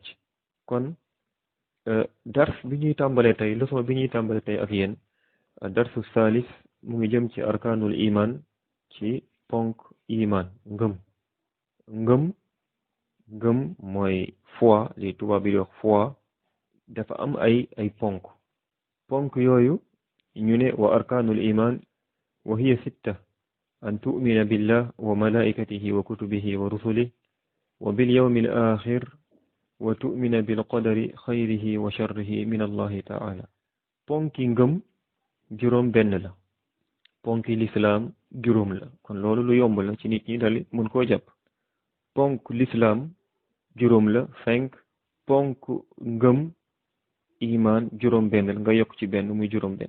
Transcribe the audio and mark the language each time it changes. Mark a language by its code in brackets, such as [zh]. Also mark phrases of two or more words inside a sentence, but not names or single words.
[wo] kon dars bi ñuy tàmbale tey, leçon bi ñuy tàmbale tey ak yéen, darsu salis mu ngi jëm ci arkaanul iman, ci ponk iman, ngëm mooy foi, li tubaab bi di wax foi. dafa am ay ponk yooyu ñu ne [ar] وأركان الإيمان وهي ستة: أن تؤمن بالله وملائكته وكتبه ورسله وباليوم الآخر وتؤمن بالقدر خيره وشره من الله تعالى. [wo] ponki ngëm juróom benn la, ponki lislaam juróom la. kon loolu lu yomb la ci nit ñi dali mun koo jàpp. ponk lislaam juróom la, 5. ponk ngëm iman juróom benn la, nga yokk ci benn muy juróom benn.